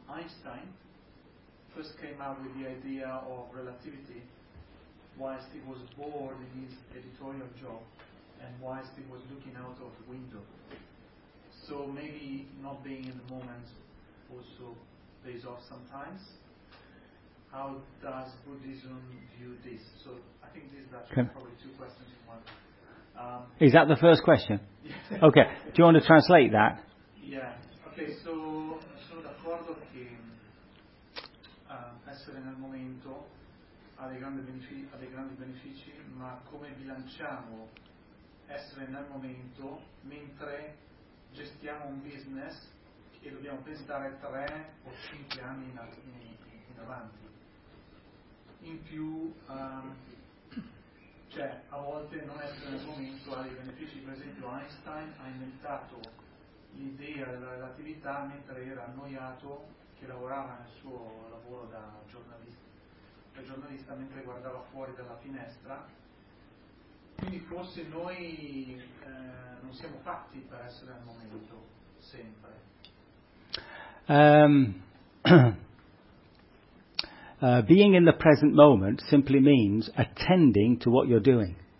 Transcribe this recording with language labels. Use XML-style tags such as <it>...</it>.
<en>Einstein first came out with the idea of relativity whilst he was bored in his editorial job and whilst he was looking out of the window. So maybe not being in the moment also pays off sometimes. How does Buddhism view this? So I think these are probably two questions in one. Is that the first question? Okay, do you want to translate that? Yeah, okay, so</en> <it>sono d'accordo che essere nel momento ha dei grandi benefici, ma come bilanciamo essere nel momento mentre gestiamo un business e dobbiamo pensare 3 o 5 anni in avanti? In più, cioè, a volte non essere nel momento ha dei benefici. Per esempio, Einstein ha inventato l'idea della relatività mentre era annoiato che lavorava nel suo lavoro da giornalista mentre guardava fuori dalla finestra. Quindi forse noi non siamo fatti per essere nel momento sempre.</it> <en>Being in the present moment simply means attending to what you're doing.</en>